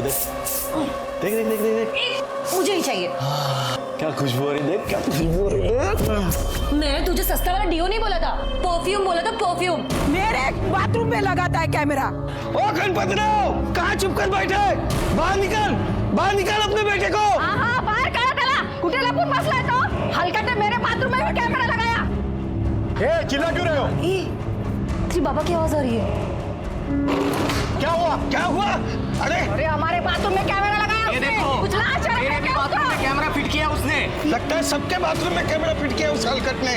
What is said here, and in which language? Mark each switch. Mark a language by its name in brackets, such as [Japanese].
[Hindi] देख देख देख देख देख, मुझे ही चाहिए। क्या खुशबू हो रही, देख क्या खुशबू हो रही है। मैंने तुझे सस्ता वाला डियो नहीं बोला था, परफ्यूम बोला था, परफ्यूम। मेरे बाथरूम में लगाता है कैमरा। ओ गणपतराव, कहाँ चुप कर बैठे? बाहर निकाल अपने बेटे को। [Marathi] हाँ बाहर काढा त्याला, कुठे लपून बसलाय तो? [Hindi] हलकटे मेरे बाथरूम में भी कैमरा लगाया। ए, चिल्ला क्यों रहे हो? तेरी बाबा की आवाज आ रही है। क्या हुआ? क्या हुआ? अरे हमारे बाथरूम में कैमरा लगाया उसने। कुछ लाज शर्म है क्या उसको? कैमरा फिट किया उसने। लगता है सबके बाथरूम में कैमरा फिट किया उस हलकट ने।